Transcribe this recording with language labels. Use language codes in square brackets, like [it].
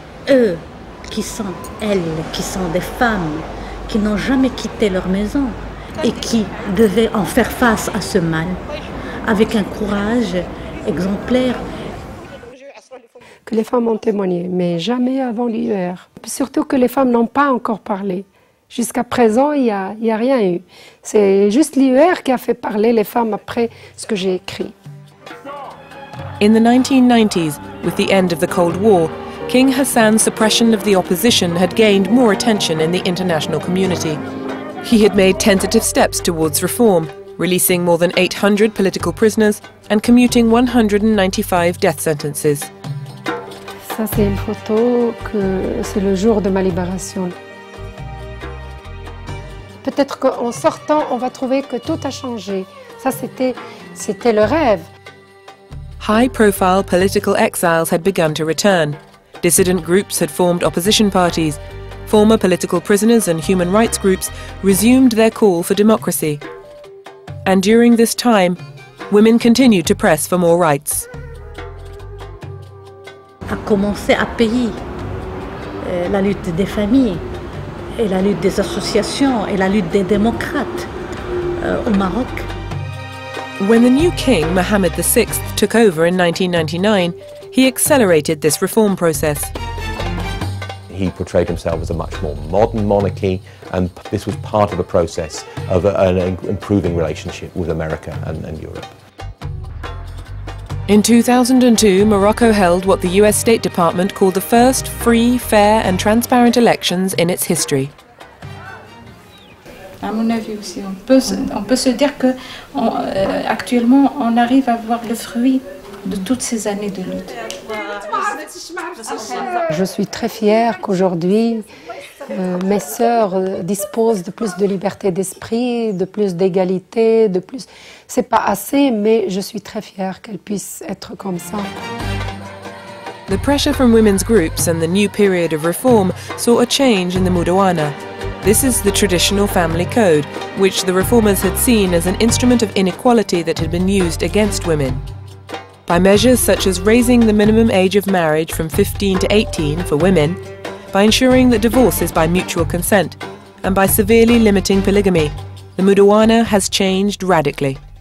[fr] Eux qui sont elles qui sont des femmes qui n'ont jamais quitté leur maison et qui devaient en faire face à ce mal avec un courage exemplaire. Que les femmes ont témoigné, mais jamais avant l'IER. surtout que les femmes n'ont pas encore parlé. Jusqu'à présent, il n'y a rien eu. C'est juste l'UR qui a fait parler les femmes après ce que j'ai écrit. [en] In the 1990s, with the end of the Cold War, King Hassan's suppression of the opposition had gained more attention in the international community. He had made tentative steps towards reform, releasing more than 800 political prisoners and commuting 195 death sentences. [fr] Ça, c'est une photo que c'est le jour de ma libération. Peut-être qu'en sortant, on va trouver que tout a changé. Ça, c'était le rêve. [en] High-profile political exiles had begun to return. Dissident groups had formed opposition parties. Former political prisoners and human rights groups resumed their call for democracy. And during this time, women continued to press for more rights. [fr] A commencé à payer la lutte des familles et la lutte des associations et la lutte des démocrates au Maroc. [en] When the new king, Mohammed VI, took over in 1999, he accelerated this reform process. He portrayed himself as a much more modern monarchy, and this was part of the process of an improving relationship with America and Europe. In 2002, Morocco held what the US State Department called the first free, fair and transparent elections in its history. [fr] À mon avis aussi, on peut se dire que actuellement on arrive à voir le fruit de toutes ces années de lutte. Je suis très fière qu'aujourd'hui mes sœurs disposent de plus de liberté d'esprit, de plus d'égalité, de plus. C'est pas assez, mais je suis très fière qu'elles puissent être comme ça. [en] The pressure from women's groups and the new period of reform saw a change in the Mudawana. This is the traditional family code, which the reformers had seen as an instrument of inequality that had been used against women. By measures such as raising the minimum age of marriage from 15 to 18 for women, by ensuring that divorce is by mutual consent, and by severely limiting polygamy, the Mudawana has changed radically.